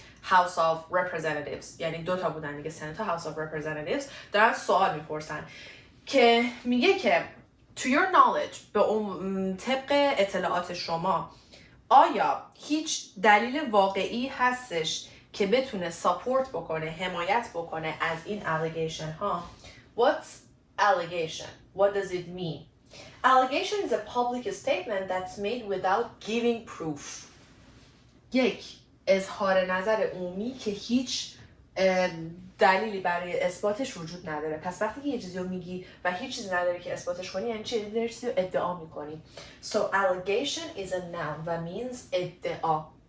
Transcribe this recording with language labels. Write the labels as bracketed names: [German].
[Persian] House of Representatives، یعنی 2 تا بودن دیگه، سنت و House of Representatives، دارن سوال میپرسن که میگه که [English] To your knowledge، [Persian] به طبق اطلاعات شما، آیا هیچ دلیل واقعی هستش که بتونه ساپورت بکنه، حمایت بکنه از این allegation ها؟ [English] What's allegation? What does it mean? Allegation is a public statement that's made without giving proof. [Persian] یک اظهار نظر عمومی که هیچ دلیلی برای اثباتش وجود نداره. پس وقتی که یه چیزی رو میگی و هیچ چیزی نداره که اثباتش کنی، یعنی چی؟ داری چیزی رو ادعا میکنی. [English] So allegation is a noun [Persian] و [English] means ادعا.